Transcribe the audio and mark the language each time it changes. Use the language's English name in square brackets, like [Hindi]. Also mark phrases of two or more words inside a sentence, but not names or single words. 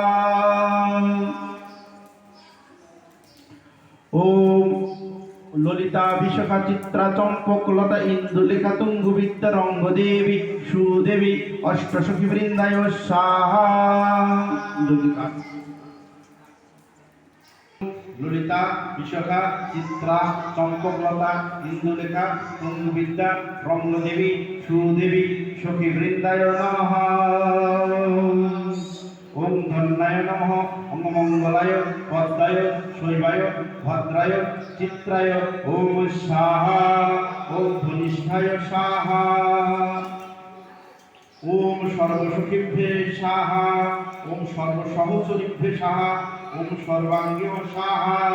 [Sanskrit] ওম ললিতা বিশাখা চিত্রা চম্পক লতা ইন্দুলেখা তুঙ্গ বিদ্যা রঙ্গ দেবী সুদেবী অষ্টসখী বৃন্দায় সাহা। ললিতা বিশাখা চিত্রা চম্পক লতা ইন্দুলেখা তুঙ্গ বিদ্যা রঙ্গ দেবী সুদেবী সখী বৃন্দায় নমঃ। ওম ধন্যায় নমঃ, ওম মঙ্গলায় পদ্মায় শৈবায় ভদ্রায় চিত্রায় ওম সাহা। ওম ধনিষ্ঠায় সাহা, ওম সর্বসখীভ্যে সাহা, ওম সর্বসহচরীভ্যে সাহা, ওম সর্বাঙ্গীয় সাহা।